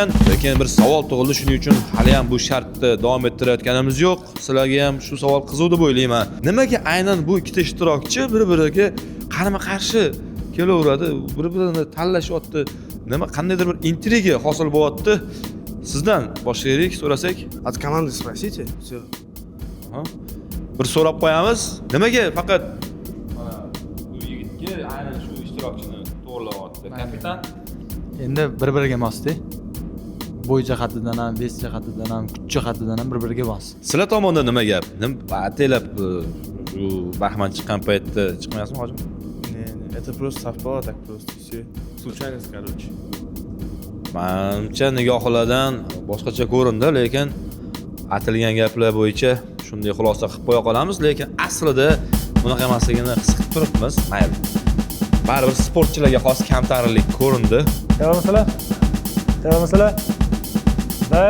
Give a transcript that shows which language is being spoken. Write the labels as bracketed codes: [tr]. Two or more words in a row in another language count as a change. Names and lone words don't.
[uz] Lekin bir savol tug'ildi, shuning uchun hali ham bu shartni davom ettirayotganimiz yo'q. Sizlarga ham shu savol qiziq deb o'ylayman. Nimaga aynan bu ikkita ishtirokchi bir-biriga qarama-qarshi kelaveradi, bir-birini tanlashyapti? Nima qandaydir bir intriga hosil bo'lyapti? Sizdan boshlaylik, so'rasak. [ru] От команды спросите. Всё. [uz] Bir so'rab qo'yamiz. Nimaga faqat bu yigitga aynan shu ishtirokchini to'g'rilayapti? Kapitan Endi bir-biriga mosda. Bo'y jihatidan ham, vес jihatidan ham, kuch jihatidan ham bir-biriga mos. Sizlar tomonda nima gap? Ataylab shu Bahman chiqqan paytda chiqmaysizmi, hojim? [ru] Это просто совпало, так просто все. Случайность, короче. [uz] Menimcha nigohlardan boshqacha ko'rindi, lekin atilgan gaplar bo'yicha shunday xulosa qilib qo'ya qolamiz, lekin aslida bunaqa emasligini his qilib turibmiz. Mayli. Baribir sportchilarga xos kamtarinlik ko'rindi. Tayyormisizlar? 1.